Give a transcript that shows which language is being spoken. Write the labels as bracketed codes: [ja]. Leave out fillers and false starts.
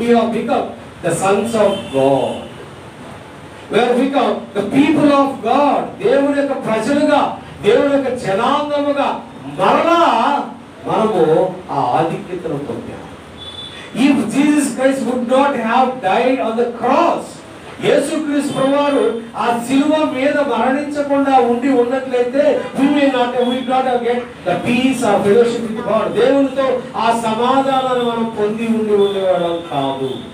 [en] We have become the sons of God. We have become the people of God. [te] దేవుని యొక్క ప్రజలుగా, దేవుని యొక్క జనాంగముగా మరలా మనము ఆ ఆధిక్యతను పొందాము. [en] If Jesus Christ would not have died on the cross, [te] యేసుక్రీస్తు ప్రభువారు ఆ శిలువ మీద మరణించకుండా ఉన్నట్లయితే [en] we not have get the peace of fellowship with God. [te] దేవునితో ఆ సమాధానాన్ని మనం పొంది ఉండేవాళ్ళం కాదు.